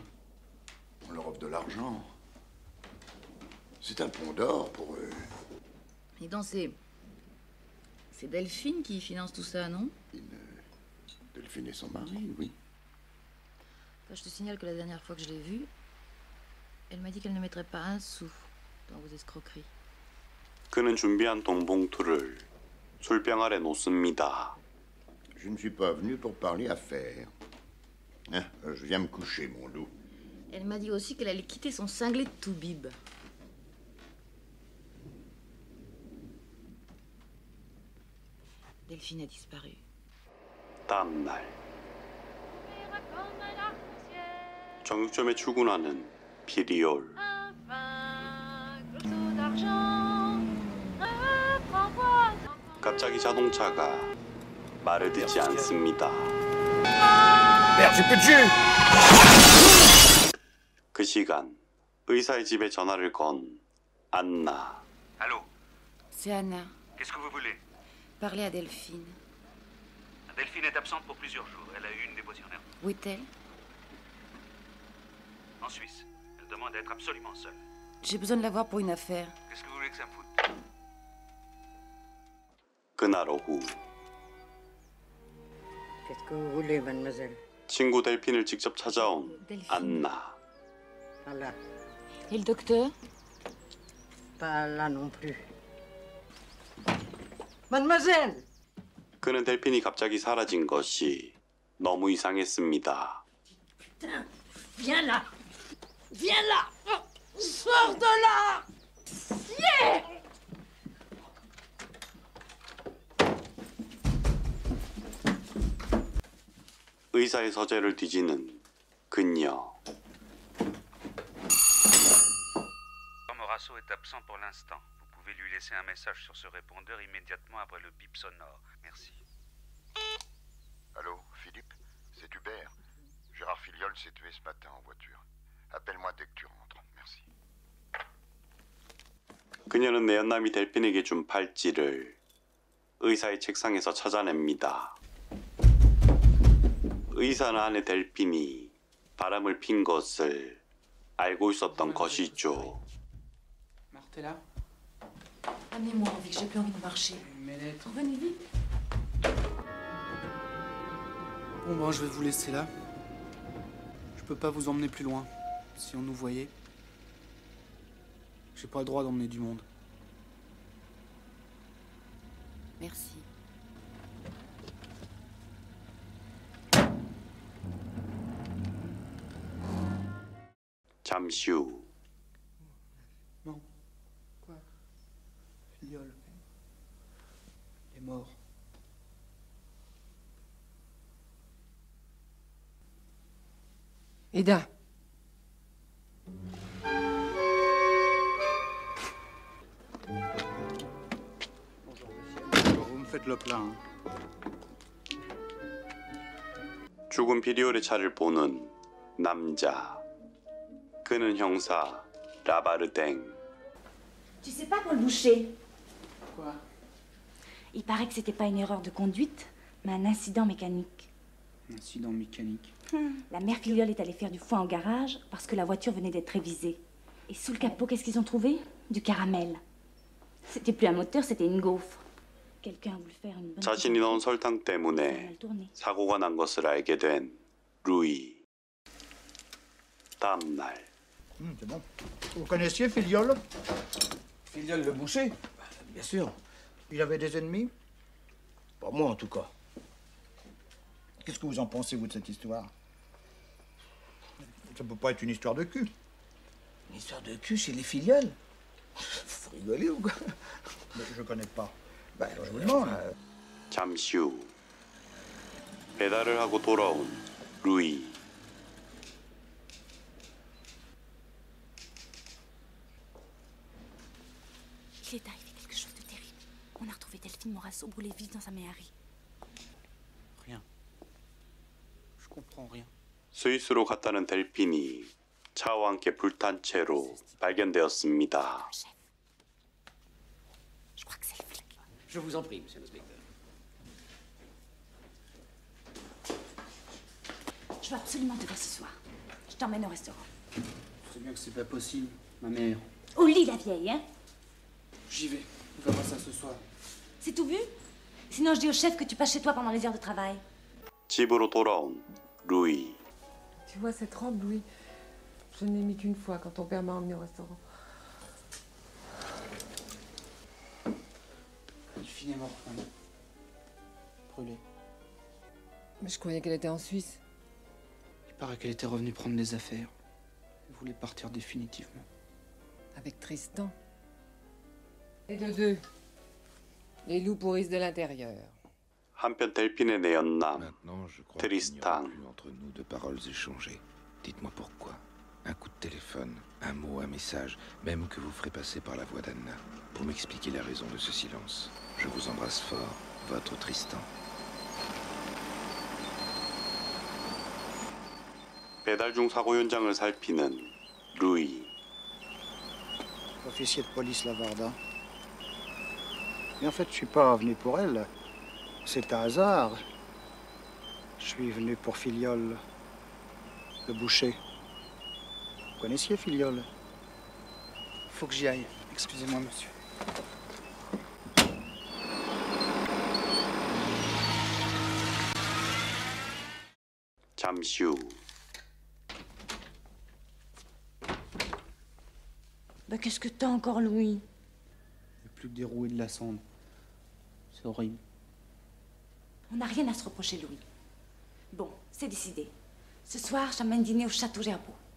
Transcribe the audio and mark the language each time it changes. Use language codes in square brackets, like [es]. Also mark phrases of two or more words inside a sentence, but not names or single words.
[fr] On leur offre de l'argent. C'est un pont d'or pour eux. Et donc c'est Delphine qui finance tout ça, non? Delphine et son mari, oui. Enfin, je te signale que la dernière fois que je l'ai vue, elle m'a dit qu'elle ne mettrait pas un sou dans vos escroqueries. [ko] 그는 준비한 돈 봉투를 술병 아래 놓습니다. [fr] Je ne suis pas venu pour parler affaires. Hein, je viens me coucher, mon loup. Elle m'a dit aussi qu'elle allait quitter son cinglé de toubib. Delphine a disparu. [ko] 다음 날 정육점에 출근하는 피리올. 갑자기 자동차가 말을 듣지 않습니다. 그 시간 의사의 집에 전화를 건 안나. [fr] Allô, C'est Anna. qu'est-ce que vous voulez? Parlez à Delphine. Delphine est absente pour plusieurs jours. Elle a eu une déposition nerveuse. Où est-elle? En Suisse. Elle demande à être absolument seule. J'ai besoin de la voir pour une affaire. Qu'est-ce que vous voulez que ça me foute? [ko] 그날 오후 [fr] Qu'est-ce que vous voulez, mademoiselle? [ko] 친구 델핀을 직접 찾아온 [fr] Delphine. [ko] 안나. [fr] Pas là. Et le docteur? Pas là non plus. Mademoiselle! [ko] 그는 델핀이 갑자기 사라진 것이 너무 이상했습니다. [fr] Putain, viens là! Viens là! Sors de là! Yeah! [ko] 의사의 서재를 뒤지는 그녀. [fr] Morasso est absent pour l'instant. Vous pouvez lui laisser un message sur ce répondeur immédiatement après le bip sonore. Merci. Allô, Philippe? C'est Hubert. Gérard Filiol s'est tué ce matin en voiture. Appelle-moi dès que tu rentres. Merci. [ko] 그녀는 내연남이 델핀에게 준 팔찌를 의사의 책상에서 찾아냅니다. 의사는 안에 델핀이 바람을 핀 것을 알고 있었던 것이죠. [fr] Martella? Amenez-moi, Envie, que j'ai plus envie de marcher. Mes lettres. Revenez vite. Bon, ben, je vais vous laisser là. Je peux pas vous emmener plus loin. Si on nous voyait. J'ai pas le droit d'emmener du monde. Merci. [ko] 잠시 후 [fr] Non. Quoi? Filiol. Il est mort. Eda. Vous me faites le plein. [ko] 죽은 피리올의 차를 보는 남자. 그는 형사 라바르댕. [fr] Tu sais pas, Paul Boucher? Quoi? Il paraît que c'était pas une erreur de conduite, mais un incident mécanique. Un incident mécanique. La mère Filiol est allée faire du foin au garage parce que la voiture venait d'être révisée. Et sous le capot, qu'est-ce qu'ils ont trouvé? Du caramel. C'était plus un moteur, c'était une gaufre. Quelqu'un a voulu faire une bonne... [ko] 자신이 넣은 설탕 때문에 사고가 난 것을 알게 된 루이. 다음 날 [fr] C'est bon. Vous connaissiez Filiol? Filiol le boucher? Bien sûr. Il avait des ennemis? Pas moi, en tout cas. Qu'est-ce que vous en pensez, vous, de cette histoire? Ça peut pas être une histoire de cul. Une histoire de cul chez les filleuls? Faut rigoler ou quoi? Mais je connais pas. Ben, je vous demande. [ko] 잠시 후 배달을 하고 돌아온 루이. [fr] Il est arrivé quelque chose de terrible. On a retrouvé Delphine Morasso brûlée vive dans sa méhari. Rien. Je comprends rien. [ko] 스위스로 갔다는 델핀이 차와 함께 불탄 채로 발견되었습니다. [fr] Je crois que c'est le flic. Je vous en prie, monsieur l'inspecteur. Je veux absolument te voir ce soir. Je t'emmène au restaurant. Je sais bien que c'est pas possible, ma mère. Au lit, la vieille, hein? J'y vais. On verra ça ce soir. C'est tout vu? Sinon, je dis au chef que tu passes chez toi pendant les heures de travail. [ko] 집으로 돌아온 루이. [fr] Tu vois cette robe, Louis? Je ne l'ai mis qu'une fois quand ton père m'a emmené au restaurant. Delphine est morte, maman. Brûlée. Mais je croyais qu'elle était en Suisse. Il paraît qu'elle était revenue prendre des affaires. Elle voulait partir définitivement. Avec Tristan. Et de deux. Les loups pourrissent de l'intérieur. [ko] 한편 델핀의 내연남 [fr] Maintenant, je crois [ko] 트리스탄. [fr] qu'il n'y aura plus entre nous de paroles échangées. Dites-moi pourquoi. Un coup de téléphone, un mot, un message, même que vous ferez passer par la voix d'Anna, pour m'expliquer la raison de ce silence. Je vous embrasse fort, votre Tristan. [ko] 배달 중 사고 현장을 살피는 루이. [fr] Officier de police Lavarda. Mais en fait, je suis pas venu pour elle. C'est un hasard. Je suis venu pour Filiol, le boucher. Vous connaissiez Filiol? Faut que j'y aille. Excusez-moi, monsieur. [ko] 잠시 후 [fr] Bah, qu'est-ce que t'as encore, Louis? Il n'y a plus que des roues et de la cendre. C'est horrible. On n'a rien à se reprocher, Louis. Bon, c'est décidé. Ce soir, je t'emmène dîner au château Gerbeau.